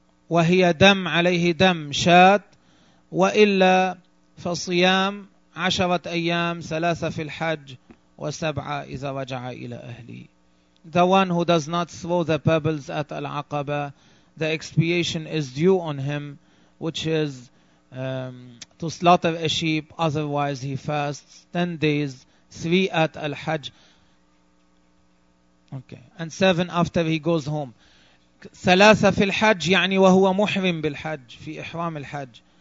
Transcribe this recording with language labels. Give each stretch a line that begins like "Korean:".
Arabic: وهي دم عليه دم شاة. وإلا فصيام 10 أيام 3 في الحج و7 إذا رجع إلى أهلي.
English: The one who does not throw the pebbles at Al-Aqaba, the expiation is due on him, which is to slaughter a sheep, otherwise he fasts 10 days, 3 at Al-Hajj, okay, and 7 after he goes home.
Arabic: ثلاثة في الحج يعني وهو محرم بالحج في إحرام الحج.